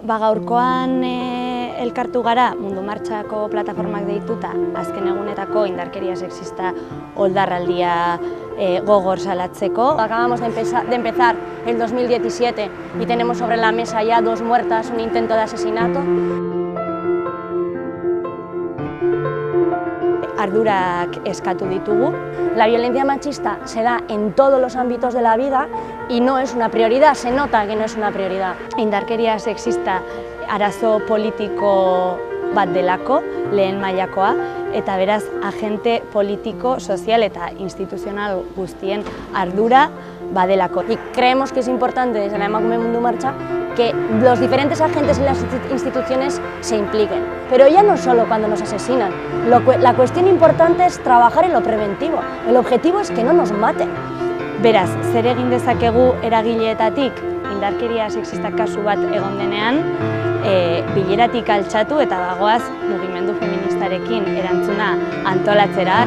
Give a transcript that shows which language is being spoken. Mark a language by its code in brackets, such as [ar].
[eu] Gaurkoan elkartu gara Mundu Martxako plataformak deituta azken egunetako indarkeria sexista oldarraldia gogor salatzeko. [es] Acabamos de empezar el 2017 y tenemos sobre la mesa ya 2 muertas, un intento de asesinato. [eu] Ardurak eskatu ditugu. [es] La violencia machista se da en todos los ámbitos de la vida y no es una prioridad, se nota que no es una prioridad. [eu] Indarkeria sexista arazo politiko bat delako, lehen mailakoa, eta beraz agente politiko, sozial eta instituzional guztien ardura badelako. [es] Y creemos que es importante desde la Emakume Mundu Martxa que los diferentes agentes y las instituciones se impliquen. Pero ya no solo cuando nos asesinan. La cuestión importante es trabajar en lo preventivo. El objetivo es que no nos maten. [eu] Beraz, zer egin dezakegu eragileetatik indarkeria sexista kasu bat egon denean, bileratik altxatu eta bagoaz mugimendu feministarekin erantzuna antolatzera.